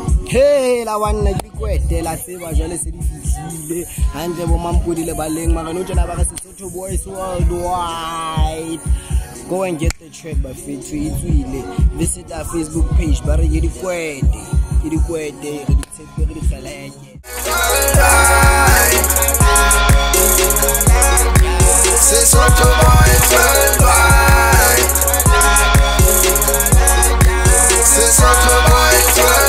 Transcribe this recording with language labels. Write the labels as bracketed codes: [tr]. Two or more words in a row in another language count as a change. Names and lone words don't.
[st] Hey, la wanna ke kwete la tseba jwale se di fihlile hantle bo mampodi le baleng mara no tjena ba ka Sesotho boys worldwide. [en] Go and get the track by Fethu Itswile. Visit our Facebook page [st] ba re ke di kwete re di tshepe re di kgeleke. Sesotho boys worldwide. Sesotho boys worldwide.